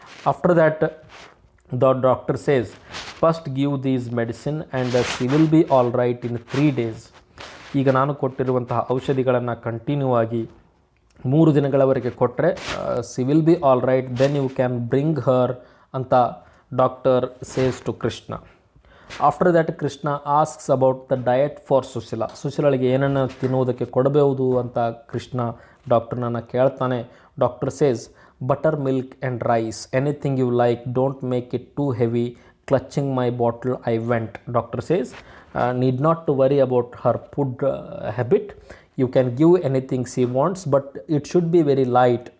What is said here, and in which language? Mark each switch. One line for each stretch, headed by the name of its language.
English: After that the doctor says, first give these medicine and she will be all right in 3 days.
Kannada: ಈಗ ನಾನು ಕೊಟ್ಟಿರುವಂತಹ ಔಷಧಿಗಳನ್ನು continue ಆಗಿ 3 ದಿನಗಳವರೆಗೆ ಕೊಟ್ಟರೆ
English: she will be all right, then you can bring her
Kannada: ಅಂತ
English: doctor says to Krishna. After that, Krishna asks about the diet for Susila.
Kannada: ಸುಶೀಲಾಳಿಗೆ ಏನನ್ನು ತಿನ್ನುವುದಕ್ಕೆ ಕೊಡಬಹುದು ಅಂತ ಕೃಷ್ಣ ಡಾಕ್ಟರ್ನನ್ನು ಕೇಳ್ತಾನೆ.
English: Doctor says butter milk and rice, anything you like, don't make it too heavy, clutching my bottle I went. Doctor says need not to worry about her food habit, you can give anything she wants but it should be very light.